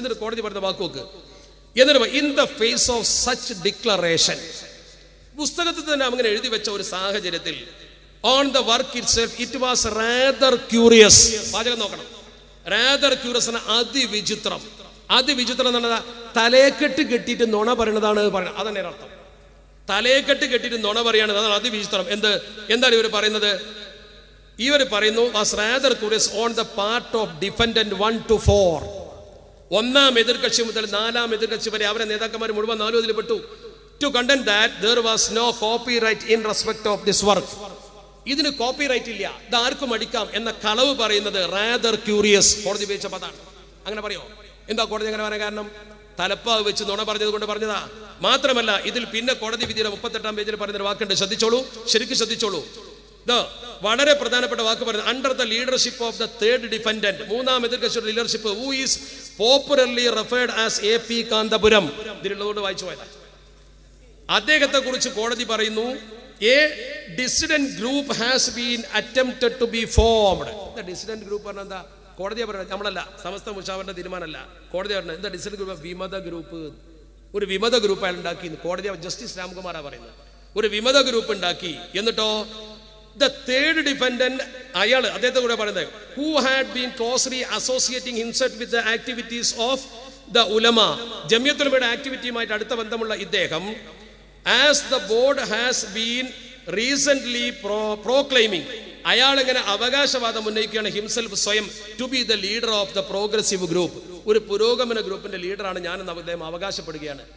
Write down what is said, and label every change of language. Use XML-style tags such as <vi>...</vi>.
<ml>എന്നിട്ട് കോടതി പറഞ്ഞ വാക്കുവെക്ക്, എന്നിട്ട്</ml> <en>in the face of such declaration,</en> <ml>പുസ്തകത്തിൽ തന്നെ അങ്ങനെ എഴുതി വെച്ച ഒരു സാഹചര്യത്തിൽ,</ml> <en>on the work itself it was rather curious.</en> <ml>വാചകം നോക്കണം,</ml> <en>rather curious</en> <ml>എന്ന അതിവിചിത്രം. അതിവിചിത്രം എന്നുള്ളത് തലേക്കെട്ട് കെട്ടിയിട്ട് നുണ പറയണതാണ് പറയുന്നത്. അതന്നെ അർത്ഥം. തലേക്കെട്ട് കെട്ടിയിട്ട് നുണ പറയാണ്, അതാണ് അതിവിചിത്രം. എന്താണ് ഇവർ പറയുന്നത്? ഇവർ പറയുന്നു</ml> <en>was rather curious on the part of defendant 1 to 4.</en> <ml>1-ാം എതിർകക്ഷി മുതൽ 4-ാം എതിർകക്ഷി വരെ അവരെ നേതാക്കന്മാർ മുഴുവൻ 4 ഇതിൽ പെട്ടു.</ml> <en>To contend that there was no copyright in respect of this work.</en> <ml>ഇതിന് കോപ്പിറൈറ്റ് ഇല്ല, ഇത് ആർക്കും അടിക്കാം എന്ന കളവ് പറയുന്നത്</ml> <en>Rather curious.</en> <ml>കോടതി ഉപയോഗിച്ച പദാണ്. അങ്ങനെ പറയോ? എന്താ കോടതി അങ്ങനെ പറയാൻ കാരണം? തലപ്പാവ് വെച്ച് നുണ പറഞ്ഞത് കൊണ്ട് പറഞ്ഞതാ. മാത്രമല്ല ഇതിൽ പിന്നെ കോടതി വിധിയുടെ 38-ാം പേജിൽ പറയുന്നൊരു വാക്കുണ്ട്, ശ്രദ്ധിച്ചോളൂ, ശരിക്കും ശ്രദ്ധിച്ചോളൂ. വളരെ പ്രധാനപ്പെട്ട വാക്ക് പറയുന്നത്,</ml> <en>under the leadership of the third defendant,</en> <ml>3-ാം എതിർകക്ഷിയുടെ leadership,</ml> <en>Who is popularly referred as AP Kanthapuram.</en> <ml>ഇതിലുള്ളതുകൊണ്ട് വായിച്ചു പോയതാ. അദ്ദേഹത്തെ കുറിച്ച് കോടതി പറയുന്നു,</ml> <en>a dissident group has been attempted to be formed. The dissident group</en> <ml>പറഞ്ഞാൽ എന്താ? കോടതിയെ പറയുന്നത്, നമ്മളല്ല, സമസ്ത മുഷാവറിന്റെ തീരുമാനമല്ല. കോടതി പറഞ്ഞത് എന്താ? ഡിസിഡന്റ് ഗ്രൂപ്പ്, വിമത ഗ്രൂപ്പ്. ഒരു വിമത ഗ്രൂപ്പ് അയാൾ ഉണ്ടാക്കി. കോടതി ജസ്റ്റിസ് രാംകുമാറാ പറയുന്നത്, ഒരു വിമത ഗ്രൂപ്പ് ഉണ്ടാക്കി. എന്നിട്ടോ</ml> <en>the third defendant,</en> <ml>അയാൾ അദ്ദേഹത്തെ കൂടെ പറയുന്നത്,</ml> <en>who had been closely associating himself with the activities of the ulama,</en> <ml>Jamiyyathul ഉലമയുടെ ആക്ടിവിറ്റിയുമായിട്ട് അടുത്ത ബന്ധമുള്ള ഇദ്ദേഹം,</ml> <en>as the board has been recently proclaiming,</en> <ml>അയാൾ ഇങ്ങനെ അവകാശവാദം ഉന്നയിക്കുകയാണ്,</ml> <en>himself</en> <ml>സ്വയം,</ml> <en>to be the leader of the progressive group,</en> <ml>ഒരു പുരോഗമന ഗ്രൂപ്പിന്റെ ലീഡറാണ് ഞാനെന്ന് അദ്ദേഹം അവകാശപ്പെടുകയാണ്.</ml>